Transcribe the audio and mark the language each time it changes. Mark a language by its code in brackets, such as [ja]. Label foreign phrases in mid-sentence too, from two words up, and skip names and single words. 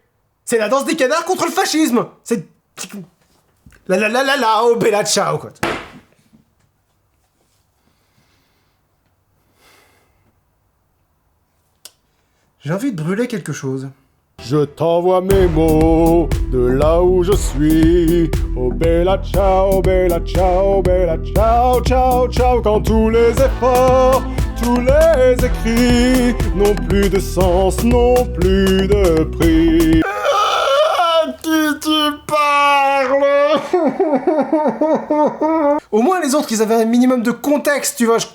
[fr] C'est la danse des canards contre le fascisme. C'est la la la la la, [it] oh bella ciao [fr] quoi. J'ai envie de brûler quelque chose. Je t'envoie mes mots de là où je suis. [it] Oh bella ciao, ciao, ciao, ciao. [fr] Quand tous les efforts, tous les écrits n'ont plus de sens, n'ont plus de prix. Qui tu parles? Au moins les autres, ils avaient un minimum de contexte, tu vois.